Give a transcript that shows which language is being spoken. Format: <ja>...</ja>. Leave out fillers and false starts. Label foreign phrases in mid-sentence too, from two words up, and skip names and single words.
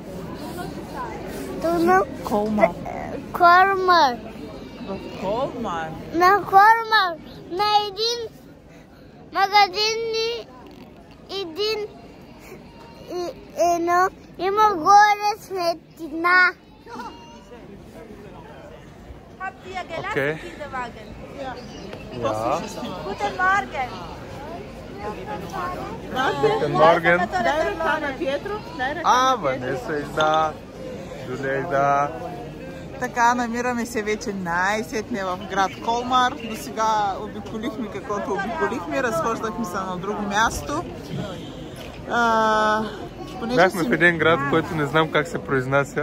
<bg>То на Колмар. Кормар. В Колмар. На Кормар. На един магазин едно има горе светлина.</bg> <de>Habt ihr gelassen, Okay. diese Wagen? Ja. Guten Morgen. Guten Morgen.</de> <bg>Дай ръка на Петро. Дай ръка А, на Петро. Ванеса изда. Джулия изда. Така, намираме се вече най-сетне в град Колмар. До сега обиколихме каквото обиколихме, разхождахме се на друго място. Бяхме в един град, който не знам как се произнася.</bg>